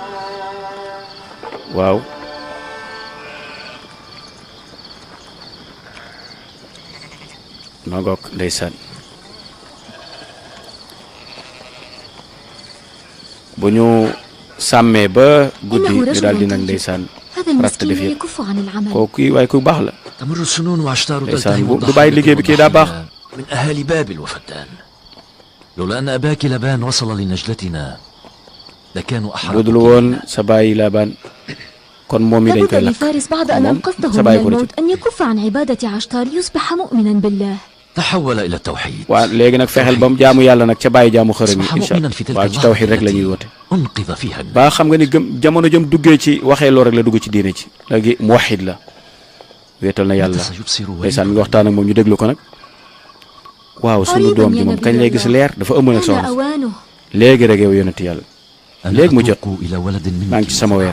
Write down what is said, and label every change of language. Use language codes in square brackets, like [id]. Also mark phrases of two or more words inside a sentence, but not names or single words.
[wo] waaw magoog ndeysaan bu ñu sàmmee ba guddi ñu daal di nag ndeysaan rafet def yëpp kooku waaye ku baax la [ar] تمر السنون وعشتار [wo] ndeysaan du bàyyi liggéey bi kii daa baax [ar] من أهالي بابل وفتان لولا أن أباك لبان وصل لنجدتنا لكانوا أحرى [wo] budul woon sa bàyyi Laabaan kon moom mi dañ koy [ar] لابد [wo] lakk [ar] لفارس بعد أن أنقذته من الموت أن يكف عن عبادة عشتار ليصبح مؤمنا بالله. تحول إلى التوحيد. [wo] waa léegi nag fexeel ba mu jaamu yàlla nag ca bàyyi jaamu xërëm yi [ar] إن شاء الله [wo] waaw ci tawxiid rek la ñuy woote. [ar] أنقذ فيها [wo] ba xam nga ni gëm jamono jëm duggee ci waxee loo rek la dugg ci diine ci léegi muwahhid la wéetal na yàlla ndeysaan mi ngi waxtaan ak moom ñu déglu ko nag waaw sunu doom ji moom kañ lay gis leer dafa ëmb nag soxna léegi rek yow yonent yàlla léegi mu jot maa ngi ci sama weer